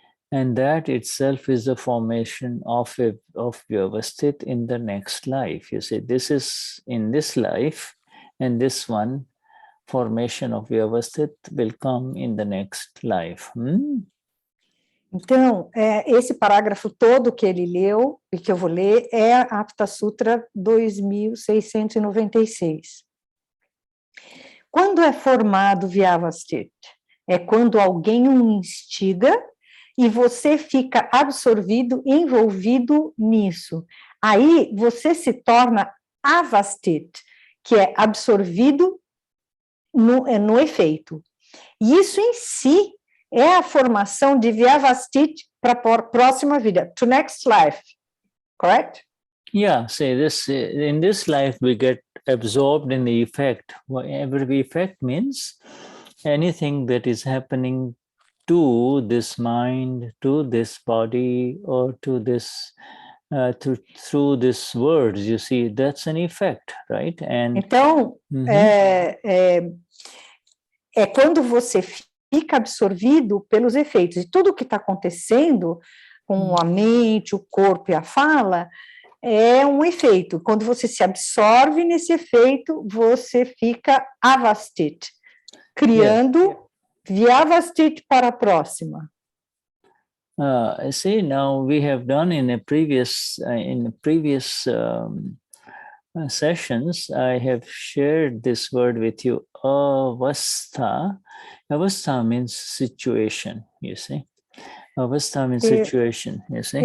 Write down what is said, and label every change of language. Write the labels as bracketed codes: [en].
[en] And that itself is the formation of Vyavasthit in the next life. You see, this is in this life, and this one, formation of Vyavasthit, will come in the next life. [pt] Então, esse parágrafo todo que ele leu, e que eu vou ler, é a Aptasutra 2696. Quando é formado Vyavasthit? É quando alguém o instiga e você fica absorvido, envolvido nisso. Aí você se torna Avasthit, que é absorvido no efeito. E isso em si é a formação de Vyavasthit para a próxima vida, [en] to next life, correct? Yeah, say this, in this life we get absorbed in the effect. Whatever the effect means, anything that is happening to this mind, to this body, or to this, through these words, you see, that's an effect, right? And [pt] então, é quando você fica absorvido pelos efeitos. E tudo o que está acontecendo com a mente, o corpo e a fala é um efeito. Quando você se absorve nesse efeito, você fica Avasthit, criando Vyavasthit para a próxima. [en] See, now we have done in the previous sessions, I have shared this word with you, avastha. Avastha means situation, you see. Avastha means situation, you see.